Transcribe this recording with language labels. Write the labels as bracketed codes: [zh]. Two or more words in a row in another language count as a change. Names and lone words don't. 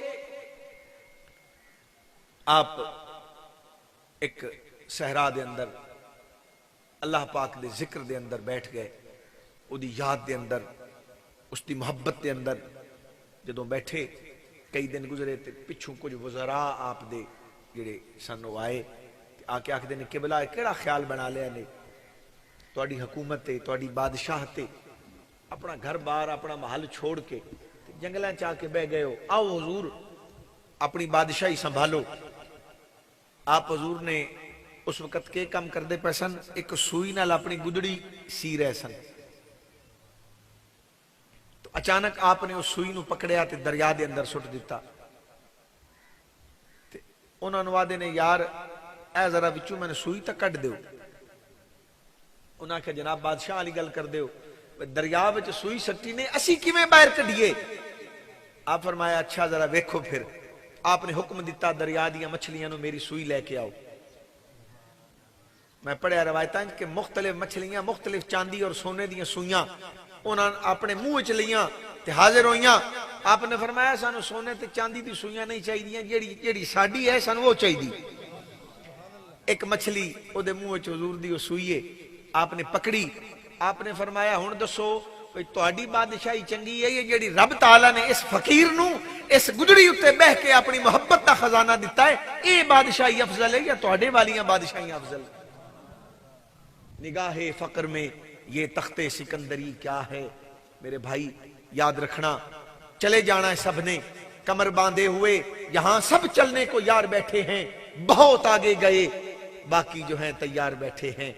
[pa] آپ ایک صحرا دے اندر اللہ پاک دے ذکر دے اندر بیٹھ گئے، او دی یاد دے اندر، اس دی محبت دے اندر جدوں بیٹھے کئی دن گزرے تے پچھوں کچھ وزراء آپ دے جڑے سن وہ آئے آ کے آکھدے نے قبلہ کیڑا خیال بنا لیا نے تہاڈی حکومت تے تہاڈی بادشاہ تے اپنا گھر بار اپنا محل چھوڑ کے جنگلاں چاہ کے بہ گئے ہو، آؤ حضور اپنی بادشاہی سنبھالو۔ آپ حضور نے اس وقت کے کام کردے پے سن، ایک سوئی نال اپنی گدڑی سی رہے سن، تو اچانک آپ نے اس سوئی نو پکڑیا تے دریا دے اندر سٹ دیتا۔ تے انہاں نو آدے نے یار اے ذرا وچوں میں نے سوئی تک کٹ دیو۔ انہاں کہ جناب بادشاہ علی گل کر دیو، دریا وچ سوئی سٹی نے اسی کیویں باہر کڈیے؟ آپ فرمایا اچھا ذرا ویکھو پھر۔ آپ نے حکم دیتا دریا دیاں مچھلیاں نو میری سوئی لے کے آؤ۔ میں پڑھیا روایتاں کہ مختلف مچھلیاں مختلف چاندی اور سونے دیاں سوئیاں انہاں اپنے منہ وچ لیاں تے حاضر ہوئیاں۔ آپ نے فرمایا سانو سونے تے چاندی دی سوئیاں نہیں چاہیے، جیڑی ساڈی ہے سانو وہ چاہیے۔ ایک مچھلی او دے منہ وچ حضور دی او سوئی ہے، آپ نے پکڑی۔ آپ نے فرمایا ہن دسو تہاڈی بادشاہی چنگی ہے یہ جیڑی رب تعالیٰ نے اس فقیر نو اس گدڑی اتے بہ کے اپنی محبت کا خزانہ دیتا ہے، اے بادشاہی افضل ہے یا تہاڈے والیاں بادشاہیاں افضل؟ [ur] نگاہ فقر میں یہ تخت سکندری کیا ہے؟ میرے بھائی یاد رکھنا، چلے جانا ہے سب نے، کمر باندھے ہوئے یہاں سب چلنے کو یار بیٹھے ہیں، بہت آگے گئے باقی جو ہیں تیار بیٹھے ہیں۔